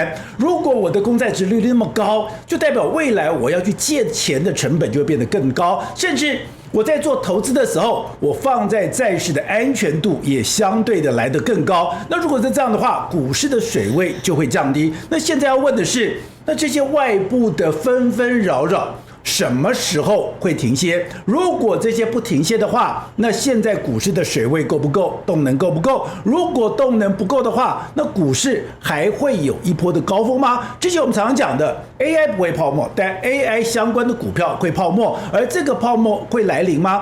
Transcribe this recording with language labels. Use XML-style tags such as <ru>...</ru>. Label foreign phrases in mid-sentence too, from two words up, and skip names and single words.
<zh>如果我的公債殖利率那麼高，就代表未來我要去借錢的成本就會變得更高，甚至我在做投資的時候，我放在債市的安全度也相對的來得更高。那如果是這樣的話，股市的水位就會降低。那現在要問的是，那這些外部的紛紛擾擾什麼時候會停歇？如果這些不停歇的話，那現在股市的水位夠不夠？動能夠不夠？如果動能不夠的話，那股市還會有一波的高峰嗎？之前我們常常講的 AI 不會泡沫，但 AI 相關的股票會泡沫，而這個泡沫會來臨嗎？</zh>